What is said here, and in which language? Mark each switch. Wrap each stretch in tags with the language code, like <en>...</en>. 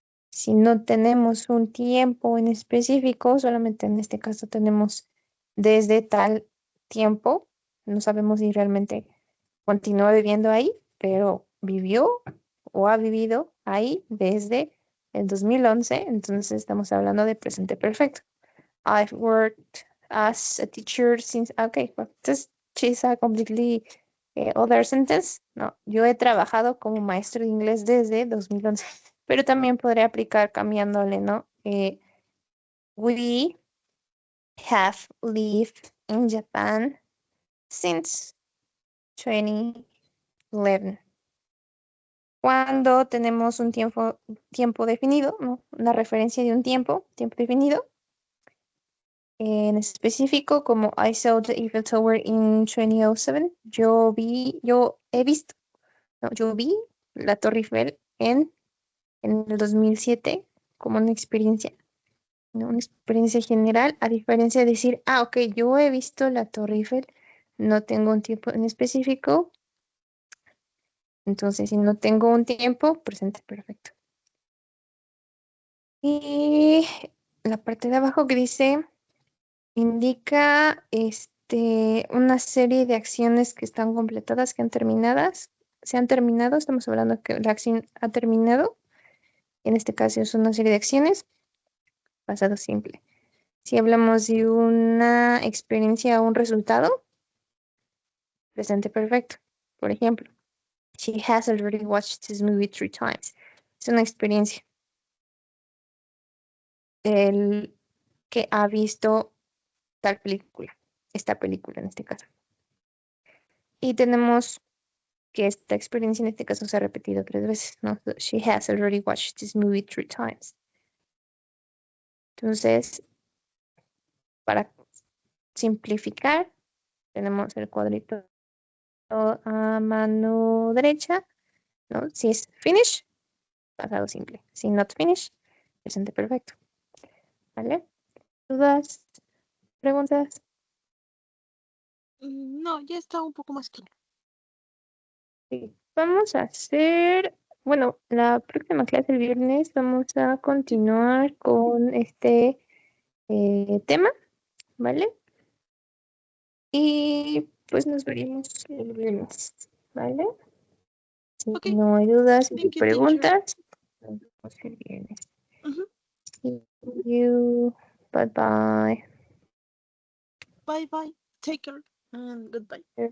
<es>Si no tenemos un tiempo en específico, solamente en este caso tenemos desde tal tiempo, no sabemos si realmente continúa viviendo ahí, pero vivió o ha vivido ahí desde el 2011, entonces estamos hablando de presente perfecto.</es> <en>I've worked as a teacher since, okay, well, this is a completely other sentence.</en> <es>No, yo he trabajado como maestro de inglés desde 2011, pero también podría aplicar cambiándole, ¿no?</es> <en>We have lived in Japan since 2011.</en> <es>Cuando tenemos un tiempo definido, ¿no? Una referencia de un tiempo definido, en específico, como</es> <en>I saw the Eiffel Tower in 2007,</en> <es>yo he visto, no, yo vi la Torre Eiffel en el 2007 como una experiencia, ¿no? Una experiencia general, a diferencia de decir, ah, ok, yo he visto la Torre Eiffel, no tengo un tiempo en específico, entonces si no tengo un tiempo, presente perfecto. Y la parte de abajo que dice, indica una serie de acciones que están completadas, que han terminadas, se han terminado, estamos hablando que la acción ha terminado, en este caso es una serie de acciones, pasado simple. Si hablamos de una experiencia o un resultado, presente perfecto. Por ejemplo,</es> <en>she has already watched this movie 3 times.</en> <es>Es una experiencia. El que ha visto tal película, esta película en este caso. Y tenemos que esta experiencia en este caso se ha repetido 3 veces, ¿no?</es> <en>So, she has already watched this movie 3 times.</en> <es>Entonces, para simplificar, tenemos el cuadrito a mano derecha, ¿no? Si es finish, pasado simple. Si not finish, presente perfecto. ¿Vale? ¿Dudas? ¿Preguntas? No, ya está un poco más claro. Sí. Vamos a hacer, bueno, la próxima clase el viernes vamos a Sí, continuar con este tema, ¿vale? Y pues nos veremos el viernes, ¿vale? Si ok. no hay dudas ni</es> <en>Thank you, teacher.</en> <es>preguntas, nos vemos el viernes. Ujú.</es> <en>Y You. Bye bye. Bye bye. Take care and goodbye.</en>